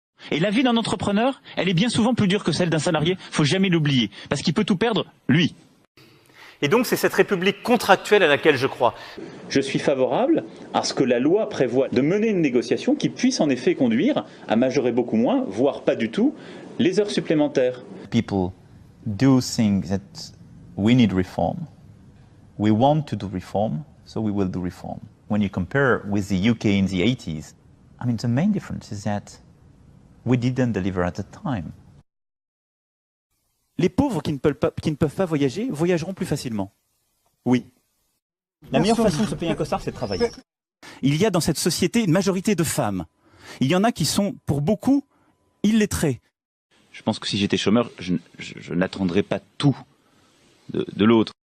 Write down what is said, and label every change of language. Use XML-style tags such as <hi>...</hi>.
<fr>Et la vie d'un entrepreneur, elle est bien souvent plus dure que celle d'un salarié, faut jamais l'oublier, parce qu'il peut tout perdre, lui. Et donc c'est cette république contractuelle à laquelle je crois. Je suis favorable à ce que la loi prévoie de mener une négociation qui puisse en effet conduire à majorer beaucoup moins, voire pas du tout, les heures supplémentaires.</fr> <en>People do think that we need reform. We want to do reform, so we will do reform. When you compare with the UK in the 80s, I mean the main difference is that we didn't deliver at the time.</en> <fr>Les pauvres qui ne peuvent pas voyager, voyageront plus facilement. Oui. La meilleure façon de se payer un costard, c'est de travailler. Il y a dans cette société une majorité de femmes. Il y en a qui sont, pour beaucoup, illettrées. Je pense que si j'étais chômeur, je n'attendrais pas tout de l'autre.</fr>